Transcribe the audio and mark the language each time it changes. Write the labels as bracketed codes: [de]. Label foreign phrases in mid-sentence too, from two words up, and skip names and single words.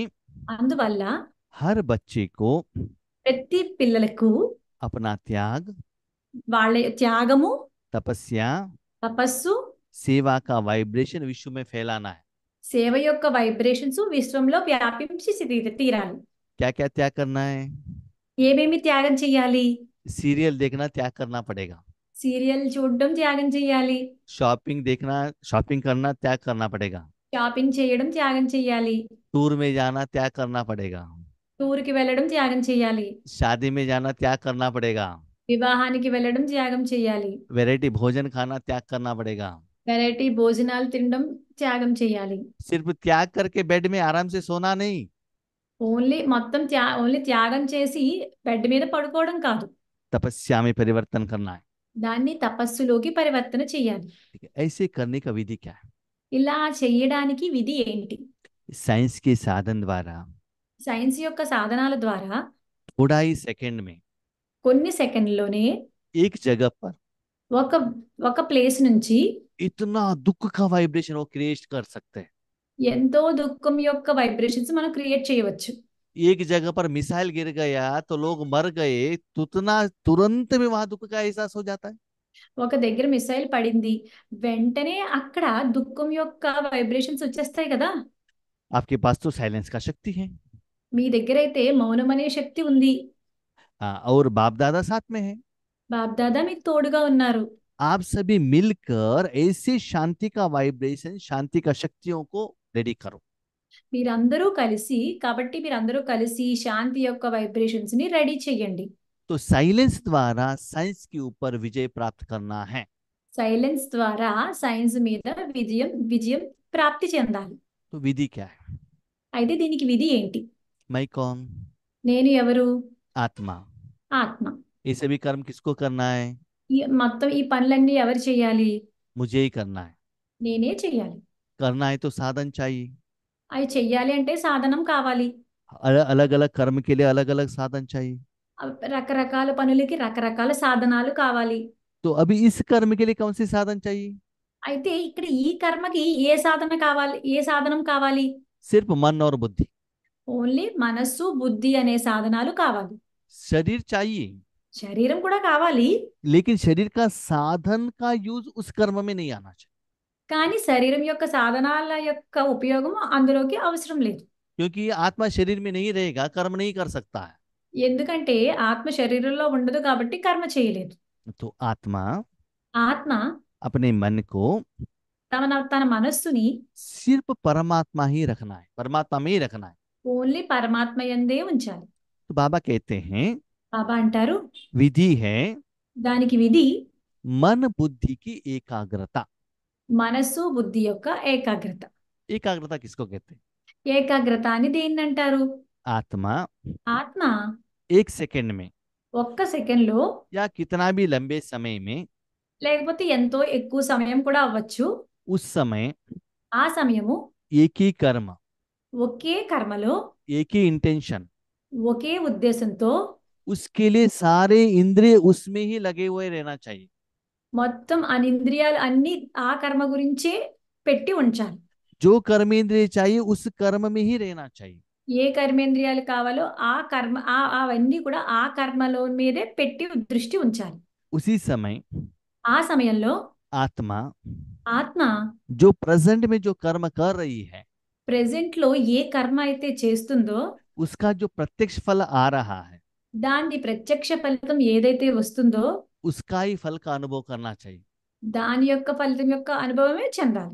[te] అందువల్ల [hi] हर बच्चे को [te] ప్రతి పిల్లలకు [hi] अपना त्याग, [te] వాళ్ళ త్యాగము, [hi] तपस्या, [te] తపస్సు, [hi] सेवा का वाइब्रेशन विश्व में फैलाना है। [te] సేవ యొక్క వైబ్రేషన్స్ విశ్వంలో వ్యాపించి తీరాలి. [hi] क्या क्या त्याग करना है, [te] ఏమేమి త్యాగం చేయాలి? [hi] सीरियल देखना त्याग करना पड़ेगा, [te] సీరియల్ చూడడం త్యాగం చేయాలి, [hi] शॉपिंग देखना, शॉपिंग करना त्याग करना पड़ेगा, [te] షాపింగ్ చేయడం త్యాగం చేయాలి, [hi] टूर में जाना त्याग करना पड़ेगा, [te] టూర్కి వెళ్ళడం త్యాగం చేయాలి, [hi] शादी में जाना त्याग करना पड़ेगा, [te] వివాహానికి వెళ్ళడం త్యాగం చేయాలి, [hi] वैरायटी भोजन खाना त्याग करना पड़ेगा। [te] వెరైటీ భోజనాలు తినడం త్యాగం చేయాలి. [hi] सिर्फ त्याग करके बेड में आराम से सोना नहीं, [te] ఓన్లీ త్యాగం చేసి బెడ్ మీద పడుకోవడం కాదు, [hi] तपस्या में परिवर्तन करना है। [te] దాన్ని తపస్సులోకి పరివర్తన చేయాలి. [hi] ठीक है, ऐसे करने का विधि क्या है? [te] ఇలా చేయడానికి విధి ఏంటి? [hi] साइंस के साधन द्वारा [te] సైన్స్ యొక్క సాధనాల ద్వారా [hi] थोड़ा ही सेकंड में [te] కొన్ని సెకండ్లోనే [hi] एक जगह पर [te] ఒక ఒక ప్లేస్ నుంచి [hi] इतना दुख का वाइब्रेशन वो क्रिएट कर सकते हैं। [te] ఎంతో దుఃఖం యొక్క వైబ్రేషన్స్ మనం క్రియేట్ చేయవచ్చు. [hi] एक जगह पर मिसाइल गिर गया तो लोग मर गए, तो उतना तुरंत में वहां दुख का एहसास हो जाता है। [te] ఒక దగ్గర మిసైల్ పడింది, వెంటనే అక్కడ దుఃఖం యొక్క వైబ్రేషన్స్ వచ్చేస్తాయి కదా. [hi] आपके पास तो साइलेंस का शक्ति है। [te] మీ దగ్గర అయితే మౌనం అనే శక్తి ఉంది. [hi] हाँ, और बाप दादा साथ में है। [te] బాప్దాదా మీకు తోడుగా ఉన్నారు. [hi] आप सभी मिलकर ऐसे शांति का वाइब्रेशन, शांति का शक्तियों को रेडी करो। [te] మీరందరూ కలిసి కాబట్టి మీరందరూ కలిసి శాంతి యొక్క వైబ్రేషన్స్ ని రెడీ చేయండి. [hi] तो साइलेंस द्वारा साइंस के ऊपर विजय प्राप्त करना है। [te] సైలెన్స్ ద్వారా సైన్స్ మీద విజయం విజయం ప్రాప్తి చెందాలి. [hi] तो विधि क्या है? [te] అయితే దీనికి విధి ఏంటి? [hi] मैं कौन? [te] నేను ఎవరు? [hi] आत्मा। [te] ఆత్మ. [hi] ये सभी कर्म किसको करना है? [te] మొత్తం ఈ పనులన్నీ ఎవరు చేయాలి? [hi] मुझे ही करना है। [te] నేనే చేయాలి. [hi] करना है तो साधन चाहिए। [te] అవి చెయ్యాలి అంటే సాధనం కావాలి. [hi] अलग अलग कर्म के लिए अलग अलग साधन चाहिए। [te] రకరకాల పనులకి రకరకాల సాధనాలు కావాలి. [hi] तो अभी इस कर्म के लिए कौन सी साधन चाहिए? [te] అయితే ఇక్కడ ఈ కర్మకి ఏ సాధన కావాలి, ఏ సాధనం కావాలి? [hi] सिर्फ मन और बुद्धि। [te] ఓన్లీ మనస్సు బుద్ధి అనే సాధనాలు కావాలి. [hi] शरीर चाहिए, [te] శరీరం కూడా కావాలి, [hi] लेकिन शरीर का साधन का यूज उस कर्म में नहीं आना चाहिए। [te] కానీ శరీరం యొక్క సాధనాల యొక్క ఉపయోగం అందులోకి అవసరం లేదు. [hi] क्योंकि ये आत्मा शरीर में नहीं रहेगा, कर्म नहीं कर सकता है। [te] ఎందుకంటే ఆత్మ శరీరంలో ఉండదు కాబట్టి కర్మ చేయలేదు. [hi] तो आत्मा [te] ఆత్మ [hi] अपने मन को [te] తన మనస్సుని [hi] सिर्फ परमात्मा ही रखना है, परमात्मा में ही रखना है। [te] ఓన్లీ పరమాత్మ యందే ఉంచాలి. [hi] तो बाबा कहते हैं [te] బాబా అంటారు [hi] विधि है [te] దానికి విధి [hi] मन बुद्धि की एकाग्रता। [te] మనస్సు బుద్ధి యొక్క ఏకాగ్రత. [hi] एकाग्रता किसको कहते हैं? [te] ఏకాగ్రత అని దేన్ని అంటారు? [hi] आत्मा [te] ఆత్మ [hi] एक सेकंड में [te] ఒక్క సెకండ్లో [hi] या कितना भी लंबे समय में, [te] లేకపోతే ఎంతో ఎక్కువ సమయం కూడా అవ్వచ్చు, [hi] उस समय [te] ఆ సమయము [hi] एक ही कर्म, [te] ఒకే కర్మలో [hi] एक ही इंटेंशन, [te] ఒకే ఉద్దేశంతో [hi] उसके लिए सारे इंद्रिय उसमें ही लगे हुए रहना चाहिए। [te] మొత్తం అనింద్రియాలు అన్ని ఆ కర్మ గురించే పెట్టి ఉంచాలి. [hi] जो कर्मेंद्रिय चाहिए उस कर्म में ही रहना चाहिए। [te] ఏ కర్మేంద్రియాలు కావాలో ఆ కర్మ అవన్నీ కూడా ఆ కర్మలో మీదే పెట్టి దృష్టి ఉంచాలి. [hi] उसी समय [te] ఆ సమయంలో [hi] आत्मा [te] ఆత్మ [hi] जो प्रेजेंट में जो कर्म कर रही है, [te] ప్రెజెంట్ లో ఏ కర్మ అయితే చేస్తుందో [hi] उसका जो प्रत्यक्ष फल आ रहा है, [te] దాని ప్రత్యక్ష ఫలితం ఏదైతే వస్తుందో [hi] उसका ही फल का अनुभव करना चाहिए। [te] దాని యొక్క ఫలితం యొక్క అనుభవమే చెందాలి.